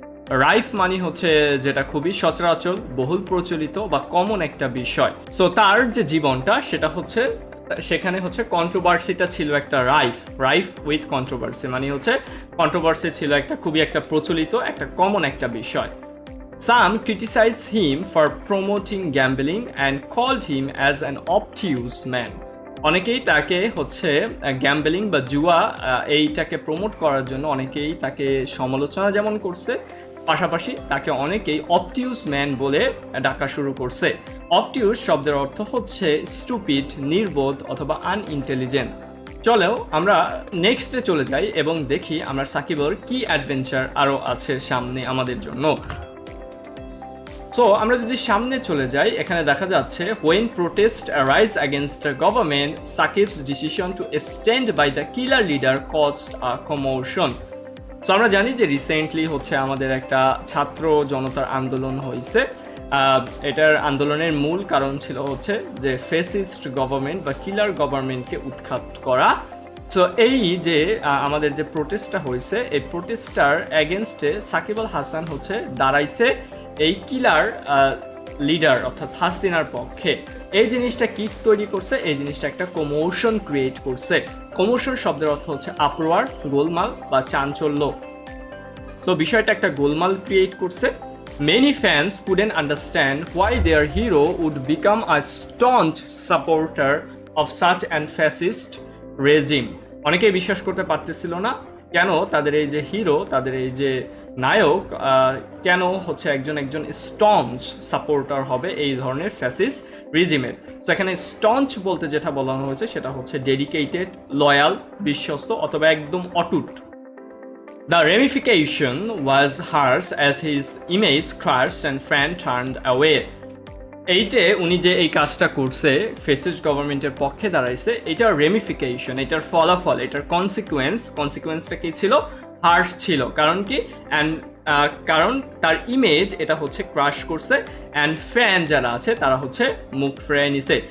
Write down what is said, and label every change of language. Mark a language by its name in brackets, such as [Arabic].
[Bangla] রাইফ মানে হচ্ছে যেটা খুবই সচরাচর, বহুল প্রচলিত বা কমন একটা বিষয়। সো তার যে জীবনটা সেটা হচ্ছে, সেখানে হচ্ছে কন্ট্রোভার্সিটা ছিল একটা রাইফ উইথ কন্ট্রোভার্সি, মানে হচ্ছে কন্ট্রোভার্সি ছিল একটা খুবই একটা প্রচলিত, একটা কমন একটা বিষয়। [English] Some criticized him for promoting gambling and called him as an obtuse man. [Bangla] অনেকেই তাকে হচ্ছে গ্যাম্বলিং বা জুয়া এইটাকে প্রমোট করার জন্য অনেকেই তাকে সমালোচনা যেমন করছে, পাশাপাশি তাকে অনেকেই অবটিউস ম্যান বলে ডাকা শুরু করছে। অবটিউস শব্দের অর্থ হচ্ছে স্টুপিড, নির্বোধ অথবা আনইন্টেলিজেন্ট। চলেও আমরা নেক্সটে চলে যাই এবং দেখি আমরা সাকিবের কি অ্যাডভেঞ্চার আরও আছে সামনে আমাদের জন্য। সো আমরা যদি সামনে চলে যাই, এখানে দেখা যাচ্ছে [English] when protest arise against the government, Sakib's decision to stand by the killer leader caused a commotion. [Bangla] So আমরা জানি যে রিসেন্টলি হচ্ছে আমাদের একটা ছাত্র জনতার আন্দোলন হয়েছে। এটার আন্দোলনের মূল কারণ ছিল হচ্ছে যে ফেসিস্ট গভর্নমেন্ট বা কিলার গভর্নমেন্টকে উৎখাত করা। সো এই যে আমাদের যে প্রোটেস্টটা হয়েছে, এই প্রোটেস্টটার এগেনস্টে সাকিব আল হাসান হচ্ছে দাঁড়াইছে এই কিলার লিডার অর্থাৎ হাসিনার পক্ষে। এই জিনিসটা কি তৈরি করছে? এই জিনিসটা একটা কমোশন ক্রিয়েট করছে। কমোশন শব্দের অর্থ হচ্ছে আপরোয়ার, গোলমাল বা চাঞ্চল্য। তো বিষয়টা একটা গোলমাল ক্রিয়েট করছে। [English] Many fans couldn't understand why their hero would become a staunch supporter of such an fascist regime. [Bangla] অনেকেই বিশ্বাস করতে পারতেছিল না কেন তাদের এই যে হিরো, তাদের এই যে নায়ক কেন হচ্ছে একজন স্টঞ্চ সাপোর্টার হবে এই ধরনের ফ্যাসিস্ট রিজিমের। সো এখানে স্টঞ্চ বলতে যেটা বলানো হয়েছে সেটা হচ্ছে ডেডিকেটেড, লয়াল, বিশ্বস্ত অথবা একদম অটুট। [English] The ramification was harsh as his image crashed and fan turned away. [Bangla] এইটে উনি যে এই কাজটা করছে, ফেসিস্ট গভর্নমেন্টের পক্ষে দাঁড়াইছে, এটার রেমিফিকেশন, এটার ফলাফল, এটার কনসিকুয়েন্সটা কি ছিল? হার্শ ছিল। কারণ কি? কারণ তার ইমেজ এটা হচ্ছে ক্রাশ করছে, অ্যান্ড ফ্যান যারা আছে তারা হচ্ছে মুখ ফিরিয়ে নিছে।